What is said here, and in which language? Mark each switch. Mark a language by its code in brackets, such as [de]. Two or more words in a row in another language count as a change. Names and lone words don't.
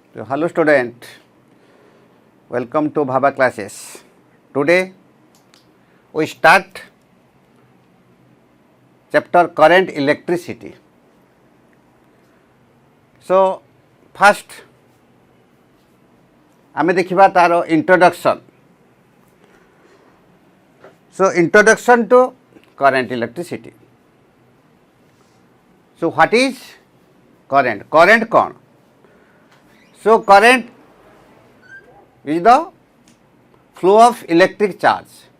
[en] Hello student, welcome to VAVA classes. Today we start chapter current electricity. So first [or] ଆମେ ଦେଖିବା ତାର introduction. [en] So introduction to current electricity. So what is current? Current कौन? So current is the flow of electric charge.